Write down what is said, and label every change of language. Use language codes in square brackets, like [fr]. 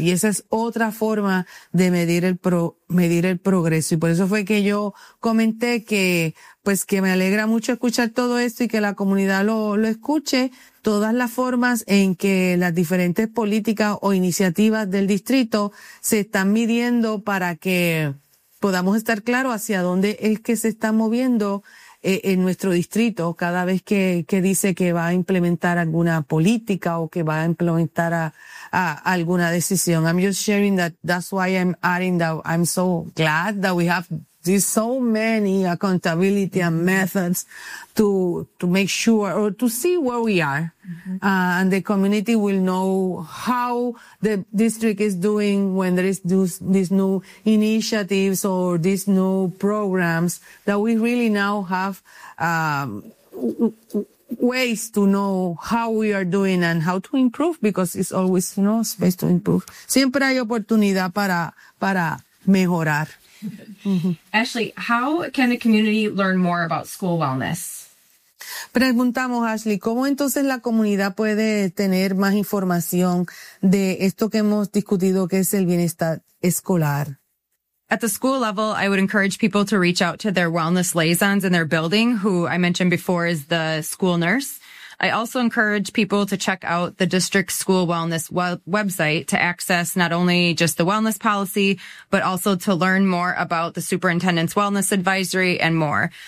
[es] Y esa es otra forma de medir el progreso. Y por eso fue que yo comenté que me alegra mucho escuchar todo esto y que la comunidad lo escuche, todas las formas en que las diferentes políticas o iniciativas del distrito se están midiendo para que podamos estar claro hacia dónde es que se está moviendo en nuestro distrito, cada vez que dice que va a implementar alguna política o que va a implementar a alguna decisión. [en] I'm just sharing that. That's why I'm adding that. I'm so glad that we have this so many accountability and methods to make sure or to see where we are. And the community will know how the district is doing when there is these new initiatives or these new programs that we really now have ways to know how we are doing and how to improve because it's always, you know, space to improve. [es] Siempre hay oportunidad para mejorar. [en] Ashley, how can the community learn more about school wellness? [es] Preguntamos, Ashley, ¿cómo entonces la comunidad puede tener más información de esto que hemos discutido, que es el bienestar escolar? [en] At the school level, I would encourage people to reach out to their wellness liaisons in their building, who I mentioned before is the school nurse. I also encourage people to check out the district school wellness website to access not only just the wellness policy, but also to learn more about the superintendent's wellness advisory and more.